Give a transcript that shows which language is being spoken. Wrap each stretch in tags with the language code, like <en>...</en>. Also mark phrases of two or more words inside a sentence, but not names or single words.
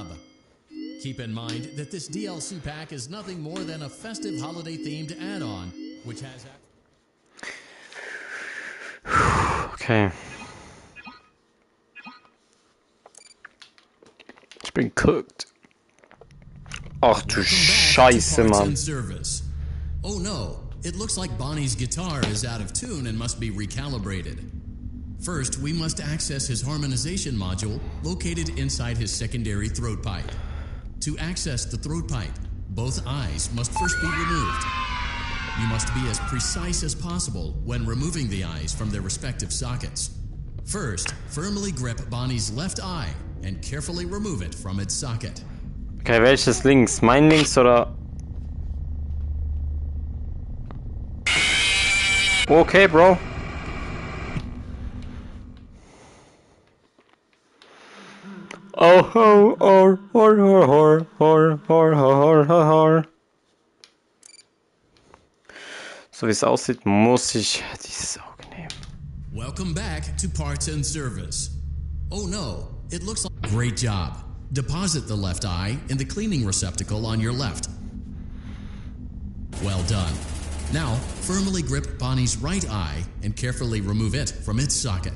<en>Keep in mind that this DLC pack is nothing more than a festive holiday-themed add-on, which has... Okay. It's been cooked.</en> <de>Ach du</de> <en>Welcome back to</en> <de>Scheiße,</de> <en>Parts</en> <de>Mann.</de> <en>and Service. Oh no, it looks like Bonnie's guitar is out of tune and must be recalibrated. First, we must access his harmonization module located inside his secondary throat pipe. To access the throat pipe, both eyes must first be removed. You must be as precise as possible when removing the eyes from their respective sockets. First, firmly grip Bonnie's left eye and carefully remove it from its socket.</en> <de>Okay, welches links? Mein links oder? Okay, Bro. Oh, oh, oh, hor, hor, hor, hor, hor, hor, hor, hor. So wie es aussieht, muss ich dieses Auge nehmen.</de> <en>Welcome back to Parts and Service. Oh no, it looks like... Great job. Deposit the left eye in the cleaning receptacle on your left. Well done. Now, firmly grip Bonnie's right eye and carefully remove it from its socket.</en>